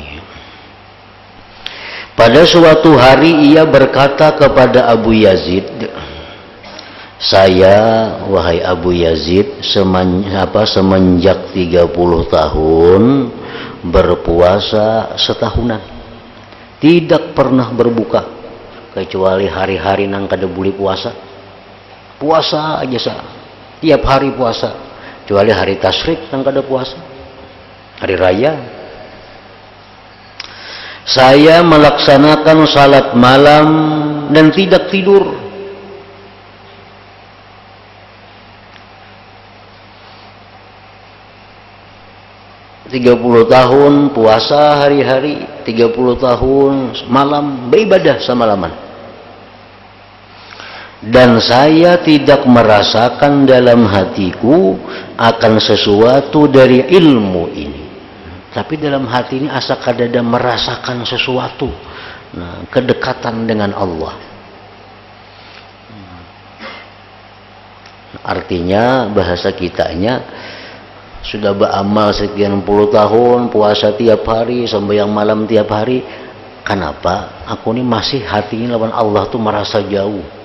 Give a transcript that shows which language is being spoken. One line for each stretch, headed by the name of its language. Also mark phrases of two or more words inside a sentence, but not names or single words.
Indonesian: Pada suatu hari ia berkata kepada Abu Yazid, "Saya, wahai Abu Yazid, semenjak 30 tahun berpuasa setahunan, tidak pernah berbuka kecuali hari-hari nang kada boleh puasa. Puasa aja sah, tiap hari puasa. Kecuali hari tasyrik nang kada puasa, hari raya. Saya melaksanakan salat malam dan tidak tidur. "30 tahun puasa hari-hari, 30 tahun malam beribadah semalaman. Dan saya tidak merasakan dalam hatiku akan sesuatu dari ilmu ini." Tapi dalam hati ini asa kadada merasakan sesuatu, nah, kedekatan dengan Allah. Artinya bahasa kitanya sudah beramal sekian puluh tahun, puasa tiap hari, sembahyang malam tiap hari, kenapa aku ini masih hatinya lawan Allah tuh merasa jauh?